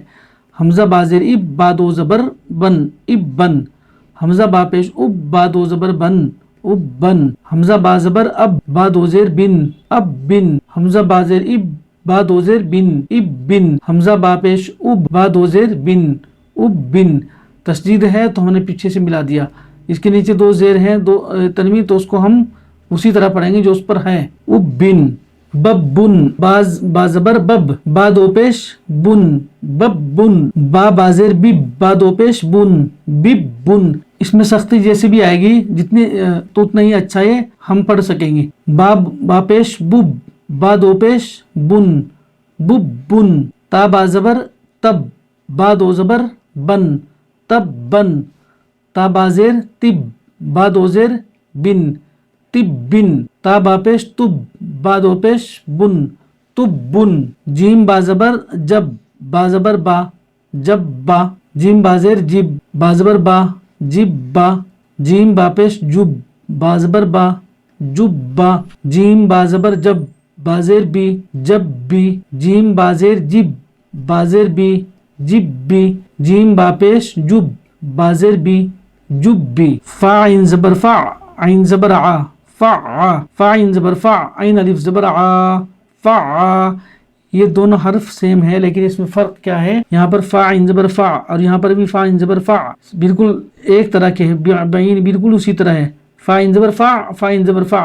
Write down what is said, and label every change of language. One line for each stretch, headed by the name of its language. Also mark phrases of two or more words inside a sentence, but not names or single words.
Urdu: حمزہ با زیر اب، با دو زبر بن، اب بن، حمزہ با پیش اب، با دو زبر بن، اب بن، حمزہ با زبر اب، با دو زیر بن، اب بن، حمزہ با زیر اب، با دو زیر بن، اب بن، حمزہ با پیش اب، با دو زیر بن، اب بن۔ تشدید ہے تو ہم نے پیچھے سے ملا دیا، اس کے نیچے 2 زیر ہیں، 2 تنوین، تو اس کو ہم اسی طرح پڑھیں گے جو اس پر ہے۔ اب بن، بب بن، با زبر بب، با دو پیش بن، بب بن، با زیر بب، با دو پیش بن، بب بن۔ اس میں سختی جیسے بھی آئے گی جتنی تو اتنا ہی اچھا ہے ہم پڑھ سکیں گے۔ با پیش بب، با دو پیش بن، بب بن، تا با زبر تب، با دو زبر بن، تب بن، تا با زیر تب، با دو زیر بن، تب بن، تا با پیش تب، با دو پیش بن، تب بن۔ جیم با زبر جب، با زبر با، جب با، جیم با زیر جب، با زبر با، جب با، جیم با پیش جب، با زبر با، جب با، جیم با زبر جب، با زیر بی، جب بی، جیم با زیر جب، با زیر بی، جب بی، جیم با پیش جب، با زیر بی، جب بی۔ فا عین زبر فا، عین زبر ع، فع، فا عین زبر فع، عین الف زبر ع، فع۔ یہ دونوں حرف سیم ہے لیکن اس میں فرق کیا ہے؟ یہاں پر فا عین زبر فع اور یہاں پر بھی فا عین زبر فع، بالکل ایک طرح کے ہیں، بین بالکل اسی طرح ہے، فا عین زبر فع، فا عین زبر فع۔